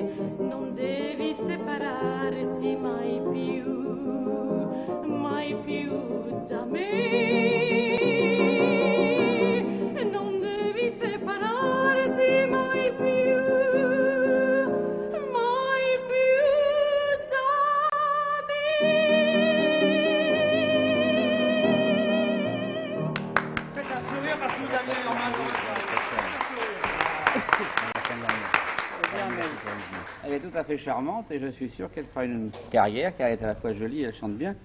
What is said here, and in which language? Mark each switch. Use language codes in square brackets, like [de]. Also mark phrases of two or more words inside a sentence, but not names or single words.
[it] Non devi separarti mai più da me. Non devi separarti mai più da [fr] Faites un sourire parce que vous avez eu en main Elle est tout à fait charmante et je suis sûr qu'elle fera une carrière car elle est à la fois jolie et elle chante bien.